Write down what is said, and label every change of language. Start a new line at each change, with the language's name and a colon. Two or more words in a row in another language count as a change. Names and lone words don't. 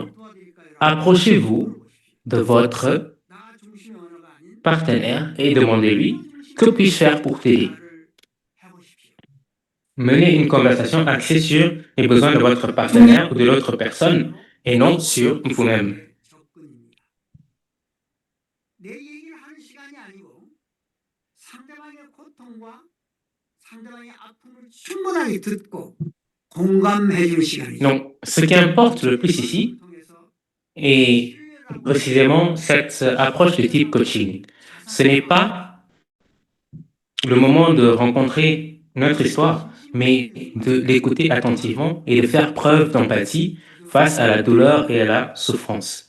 French: Approchez-vous de votre partenaire et demandez-lui que puis-je faire pour t'aider. Menez une conversation axée sur les besoins de votre partenaire ou de l'autre personne et non sur vous-même.
Korean: 내 얘기를 하는 시간이 아니고 상대방의 고통과 상대방의 아픔을 충분하게 듣고 공감해 주는 시간이죠.
French: Donc, ce qui importe le plus ici est précisément cette approche de type coaching. Ce n'est pas le moment de rencontrer notre histoire, mais de l'écouter attentivement et de faire preuve d'empathie face à la douleur et à la souffrance.